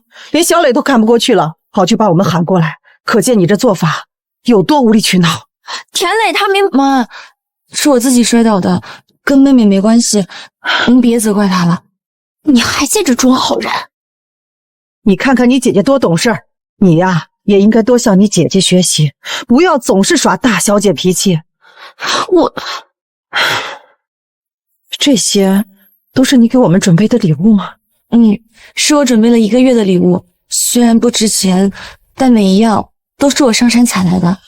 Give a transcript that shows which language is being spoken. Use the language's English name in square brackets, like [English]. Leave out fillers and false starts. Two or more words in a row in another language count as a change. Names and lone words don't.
[Chinese] 連小磊都看不過去了，跑去把我們喊過來，可見你這做法有多無理取鬧。田磊他明媽，是我自己摔倒的，跟妹妹沒關係，您別責怪她了。你還借着裝好人？你看看你姐姐多懂事，你呀也應該多向你姐姐學習，不要總是耍大小姐脾氣。這些都是你給我們準備的禮物嗎？是我準備了1個月的禮物，雖然不值錢，但每一樣都是我上山採來的。